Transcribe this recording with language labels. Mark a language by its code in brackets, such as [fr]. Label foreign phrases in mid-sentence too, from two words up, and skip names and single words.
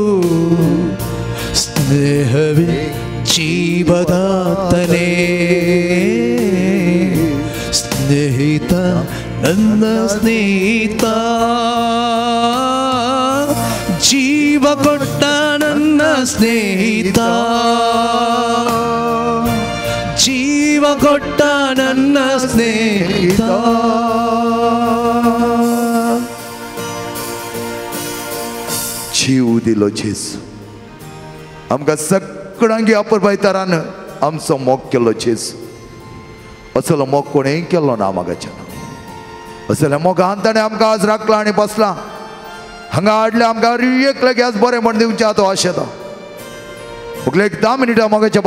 [kn] ಸ್ನೇಹವೇ ಜೀವದಾತನೇ ಸ್ನೇಹಿತ ನನ್ನ ಸ್ನೇಹಿತ ಜೀವ ಕೊಟ್ಟ ನನ್ನ ಸ್ನೇಹಿತ ಜೀವ ಕೊಟ್ಟ ನನ್ನ ಸ್ನೇಹಿತ [kok] जीव दिलो जेजू आमकां सगळ्यांक अपुरबायतारान आमचो मोग केलो जेजू असलो मोग कोणेंय केलो ना मागाच्या असल्या मोगान ताणें आमकां आज राखला आनी बसला हांगा हाडले आमकां एक लागी आज बरें म्हण दिवचें तो आशेता फकले एक 10 मिनिटां मोगाच्या